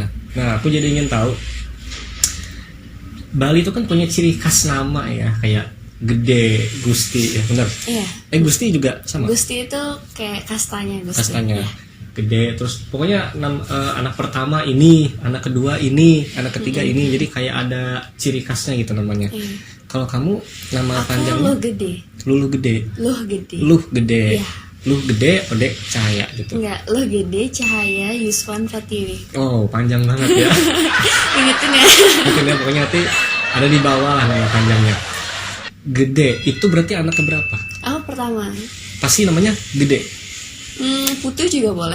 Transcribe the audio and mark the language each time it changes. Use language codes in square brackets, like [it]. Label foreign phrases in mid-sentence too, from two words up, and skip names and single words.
[id] Nah, aku jadi ingin tahu, Bali itu kan punya ciri khas nama ya, kayak Gede, Gusti, ya benar? Iya. Gusti juga sama? Gusti itu kayak kastanya Gusti. Kastanya. Iya. Gede, terus pokoknya anak pertama ini, anak kedua ini, anak ketiga ini, jadi kayak ada ciri khasnya gitu namanya. Iya. Kalau kamu nama Aku panjangnya? Luh Gede. Luh Gede. Luh Gede. Luh Gede. Iya. Luh Gede, Ode Cahaya gitu. Enggak, Luh Gede Cahaya Yuswan Pratiwi. Oh, panjang banget ya. Ingetin ya. Mungkin ya, pokoknya nanti ada di bawah lah nama panjangnya. Gede, itu berarti anak keberapa? Aku pertama. Pasti namanya Gede. Putu juga boleh.